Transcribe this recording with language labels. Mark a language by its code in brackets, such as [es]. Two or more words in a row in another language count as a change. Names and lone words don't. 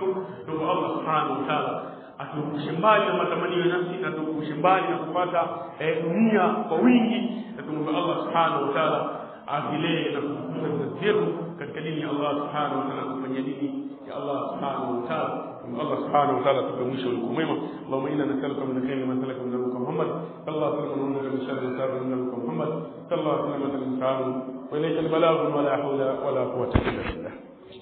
[sw] Ndio Allah [ar] سبحانه وتعالى [sw] atuepushe mbali na matamanio ya nafsi, na atuepushe mbali na kupata dunia kwa wingi. Na tuombe Allah [ar] سبحانه وتعالى [sw] afilee na kukuza vizazi vyetu katika dini ya Allah [ar] سبحانه وتعالى, [sw] kufanya dini ya Allah [ar] سبحانه وتعالى. [sw] Allah [ar] سبحانه وتعالى [sw] tupe mwisho ulio mwema. [ar] اللهم إنا نسألك من خير ما سألك من نبيك محمد صلى الله عليه وسلم، ونعوذ من شر ما سألك من نبيك محمد صلى الله عليه وسلم، وإليك البلاغ ولا حول ولا قوة إلا بالله.